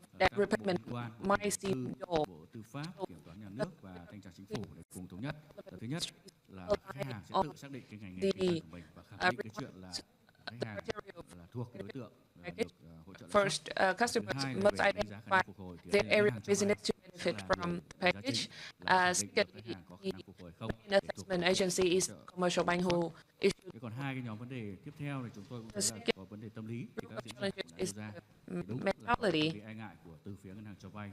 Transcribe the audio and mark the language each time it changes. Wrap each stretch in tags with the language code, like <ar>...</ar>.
<en>that repayment might seem low.</en> <vi>Bộ Tư pháp, Kiểm toán Nhà nước và Thanh tra Chính phủ để cùng thống nhất. Thứ nhất là khách hàng sẽ tự xác định cái ngành nghề kinh doanh của mình và khẳng định cái chuyện là khách hàng là thuộc đối tượng được hỗ trợ.</vi> <en>First, customers must identify their area of business to benefit from the package. Secondly, the assessment agency is commercial bank who issued.</en> <vi>Còn hai cái nhóm vấn đề tiếp theo thì chúng tôi cũng thấy là có vấn đề tâm lý thì các diễn giả đưa ra.</vi> <en>Mentality.</en> <vi>E ngại của từ phía ngân hàng cho vay.</vi>